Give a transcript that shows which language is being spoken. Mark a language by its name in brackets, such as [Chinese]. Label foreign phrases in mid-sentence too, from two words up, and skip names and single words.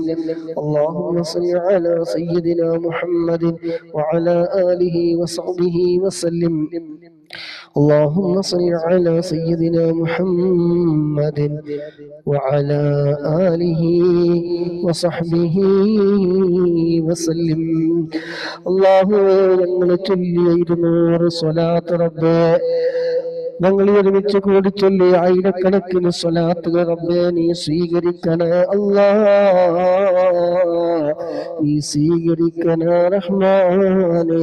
[Arabic] اللهم صل على سيدنا محمد وعلى آله وصحبه وسلم. اللهم صل على سيدنا محمد وعلى آله وصحبه وسلم. [Malayalam] اللهم ഞങ്ങൾ ചൊല്ലിയ സ്വലാത്ത് റബ്ബേ ഞങ്ങൾ ഒരുമിച്ച് കൂടി ചൊല്ലി ആയിരക്കണക്കിന് സ്വലാത്തുകൾ റബ്ബേ നീ സ്വീകരിക്കണേ അല്ലാഹ്, നീ സ്വീകരിക്കണേ റഹ്മാനേ.